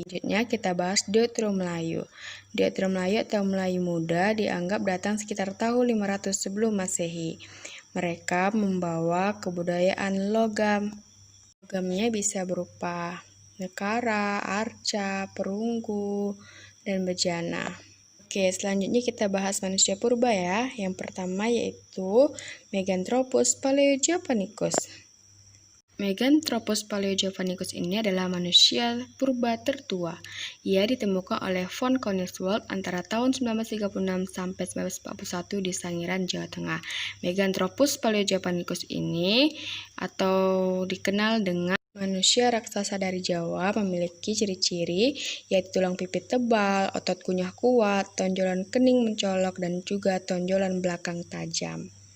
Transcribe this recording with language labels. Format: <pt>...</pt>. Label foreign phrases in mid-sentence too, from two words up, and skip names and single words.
<id>Selanjutnya kita bahas Deutero-Melayu. Deutero-Melayu atau Melayu muda dianggap datang sekitar tahun 500 sebelum Masehi. Mereka membawa kebudayaan logam. Logamnya bisa berupa nekara, arca, perunggu, dan bejana. Oke, selanjutnya kita bahas manusia purba ya. Yang pertama yaitu Meganthropus paleojavanicus. Meganthropus paleojavanicus ini adalah manusia purba tertua. Ia ditemukan oleh von Koenigswald antara tahun 1936 sampai 1941 di Sangiran, Jawa Tengah. Meganthropus paleojavanicus ini atau dikenal dengan manusia raksasa dari Jawa memiliki ciri-ciri yaitu tulang pipit tebal, otot kunyah kuat, tonjolan kening mencolok, dan juga tonjolan belakang tajam.</id>